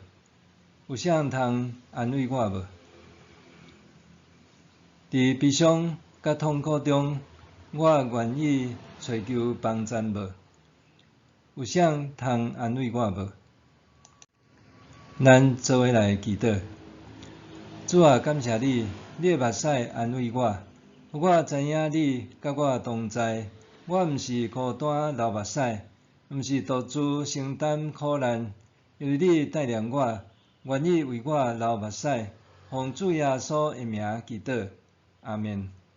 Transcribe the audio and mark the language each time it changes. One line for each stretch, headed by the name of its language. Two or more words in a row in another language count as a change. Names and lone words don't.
Min Nan Chinese: 有啥通安慰我无？伫悲伤甲痛苦中，我愿意找求帮赞无？有啥通安慰我无？咱做伙来祈祷。主啊，感谢你，你的目屎安慰我，互我知影你甲我同在。我毋是孤单流目屎，毋是独自承担苦难，因为你带领我，愿意为我流目屎。奉主耶稣的名祈祷，阿们。